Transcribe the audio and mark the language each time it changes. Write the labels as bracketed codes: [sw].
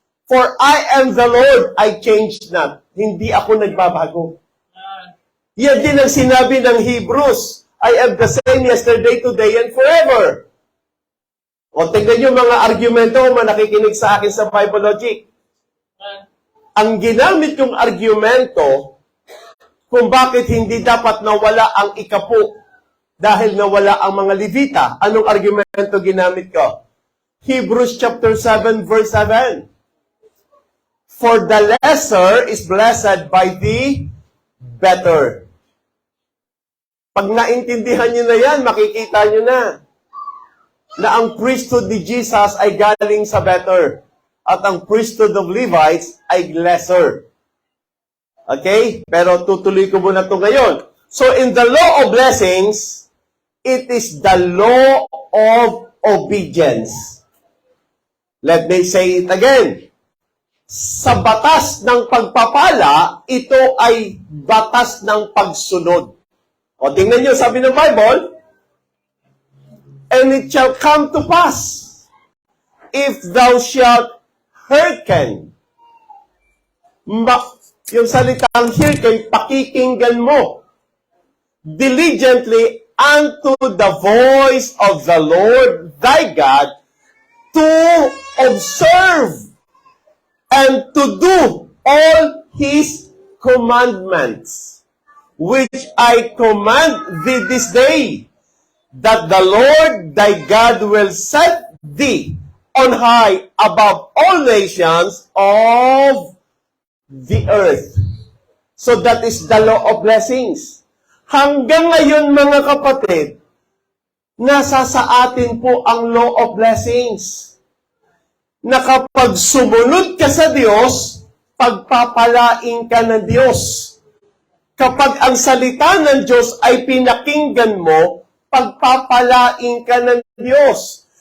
[en] For I am the Lord, I change not. [tl] Hindi ako nagbabago. Yan din ang sinabi ng Hebrews. [en] I am the same yesterday, today, and forever. [tl] O tingnan nyo mga argumento, mga nakikinig sa akin sa Bible Logic. Ang ginamit kong argumento kung bakit hindi dapat nawala ang ikapo dahil nawala ang mga Levita. Anong argumento ginamit ko? Hebrews chapter 7, verse 7. [en] For the lesser is blessed by the better. [tl] Pag naintindihan nyo na yan, makikita nyo na ang priesthood ni Jesus ay galing sa better at ang priesthood of Levites ay lesser. Okay? Pero tutuloy ko muna ito ngayon. [en] So in the law of blessings, it is the law of obedience. Let me say it again. [tl] Sa batas ng pagpapala, ito ay batas ng pagsunod. O tingnan nyo, sabi ng Bible, [en] and it shall come to pass, if thou shalt hearken. [tl] Yung salitang hearken, pakikinggan mo. Diligently [en] unto the voice of the Lord thy God, to observe and to do all his commandments, which I command thee this day, that the Lord thy God will set thee on high above all nations of the earth. So that is the law of blessings. [tl] Hanggang ngayon mga kapatid, nasa sa atin po ang [en] law of blessings. [tl] Na kapag sumunod ka sa Diyos, pagpapalain ka ng Diyos. Kapag ang salita ng Diyos ay pinakinggan mo, pagpapalain ka ng Diyos.